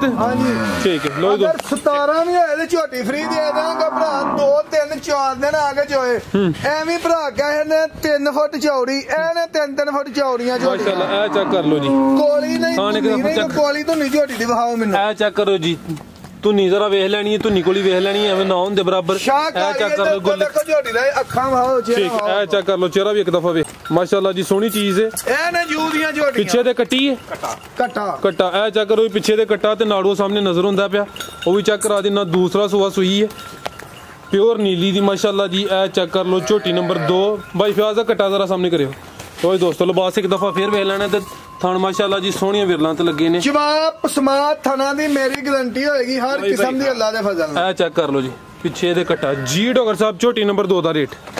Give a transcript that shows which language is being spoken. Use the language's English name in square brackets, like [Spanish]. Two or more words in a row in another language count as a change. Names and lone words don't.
[Punjabi] ਹਾਂ ਜੀ ਠੀਕ ਹੈ ਲੋ ਅਗਰ 17 ਭੀ ਹੋਏ ਤੇ ਝੋਟੀ ਫ੍ਰੀ ਦੇ ਦੇਂਗੇ ਭਰਾ 2 3 4 ਦਿਨ ਆਗੇ ਜੋਏ ਏਵੇਂ ਭਰਾ ਕਹੇ ਨੇ 3 ਫੁੱਟ ਚੌੜੀ ਏਨੇ 3 ਫੁੱਟ ਚੌੜੀਆਂ ਝੋਟੀ ਮਾਸ਼ਾਅੱਲਾ ਏ ਚੈੱਕ ਕਰ ਲੋ ਜੀ ਕੋਲੀ ਨਹੀਂ ਕੋਲੀ ਤੋ ਨਹੀਂ ਝੋਟੀ ਦੀ ਵਹਾਓ ਮੈਨੂੰ ਏ ਚੈੱਕ ਕਰੋ ਜੀ ਧੁਨੀ ਜ਼ਰਾ ਵੇਖ ਲੈਣੀ ਹੈ ਧੁਨੀ ਕੋਲੀ ਵੇਖ ਲੈਣੀ ਹੈ ਐਵੇਂ ਨਾ ਹੁੰਦੇ ਬਰਾਬਰ ਐ ਚੈੱਕ ਕਰ ਲੋ ਗੁੱਲ ਦੇਖੋ ਝੋਟੀ ਦਾ ਅੱਖਾਂ ਵਾਓ ਚਿਹਰਾ ਠੀਕ ਐ ਚੈੱਕ ਕਰ ਲੋ ਚਿਹਰਾ ਵੀ ਇੱਕ ਦਫਾ ਵੇ ਮਾਸ਼ਾਅੱਲਾ ਜੀ ਸੋਹਣੀ ਚੀਜ਼ ਹੈ ਇਹ ਨੇ ਜੂ ਦੀਆਂ ਝੋਟੀਆਂ ਪਿੱਛੇ ਤੇ ਕੱਟੀ ਹੈ ਕੱਟਾ ਐ ਚੈੱਕ ਕਰੋ ਪਿੱਛੇ ਤੇ ਕੱਟਾ ਤੇ ਨਾੜੂ ਸਾਹਮਣੇ ਨਜ਼ਰ ਹੁੰਦਾ ਪਿਆ ਉਹ ਵੀ ਚੈੱਕ ਕਰਾ ਦੇਣਾ ਦੂਸਰਾ ਸੁਆ ਸੂਈ ਹੈ ਪਿਓਰ ਨੀਲੀ ਦੀ ਮਾਸ਼ਾਅੱਲਾ ਜੀ ਏ ਚੈੱਕ ਕਰ ਲੋ ਝੋਟੀ ਨੰਬਰ 2 ਭਾਈ ਫਯਾਜ਼ ਦਾ ਕੱਟਾ ਜ਼ਰਾ ਸਾਹਮਣੇ ਕਰਿਓ ਤੋ ਦੋਸਤੋਂ ਲਿਬਾਸ ਏਕ ਦਫ਼ਾ ਫਿਰ ਵੇਖ ਲੈਣਾ ਤੇ ਥਣ ਮਾਸ਼ਾਅੱਲਾ ਜੀ ਸੋਹਣੀਆਂ ਵਿਰਲਾਂ ਤੇ ਲੱਗੇ ਨੇ ਜਵਾਬ ਸਮਾਤ ਥਣਾਂ ਦੀ ਮੇਰੀ ਗਾਰੰਟੀ ਹੋਏਗੀ ਹਰ ਕਿਸਮ ਦੀ ਅੱਲਾਹ ਦੇ ਫ਼ਜ਼ਲ ਨਾਲ ਏ ਚੈੱਕ ਕਰ ਲੋ ਜੀ ਪਿੱਛੇ ਦੇ ਕੱਟਾ ਜੀ ਡਾਕਟਰ ਸਾਹਬ ਝੋਟੀ ਨੰਬਰ 2 ਦਾ ਰੇਟ